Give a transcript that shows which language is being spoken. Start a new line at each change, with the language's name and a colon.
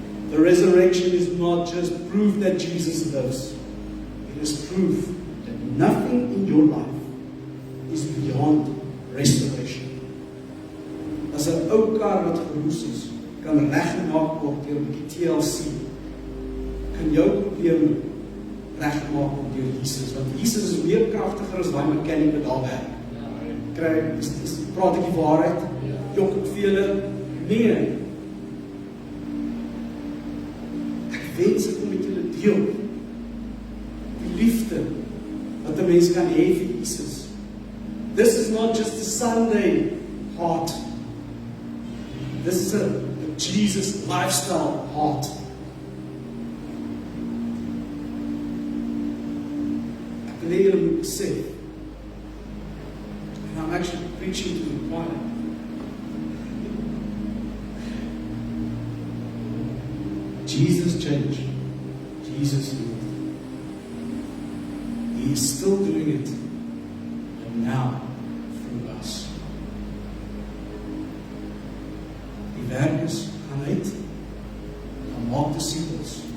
English: The resurrection is not just proof that Jesus lives. It is proof that nothing in your life is beyond restoration.
Afrikaans: As 'n ou kar wat geroes is, kan reggemaak word deur 'n bietjie TLC. Kan jou probleme reggemaak word deur Jesus, want Jesus is meer kragtiger as daai mechanic wat daar werk. Praat ek die waarheid? Jok ek vir julle? Nee. Ek wens ek kom met julle deel. Die liefde wat 'n mens kan hê vir Jesus.
English: This is not just a Sunday heart. This is a Jesus lifestyle heart.
Afrikaans: Ek wil hê julle moet besef.
English: And I'm actually preaching to the choir. Jesus changed. Jesus did. He is still doing it, but now through us.
Afrikaans: Die werk is gaan uit, gaan maak disciples.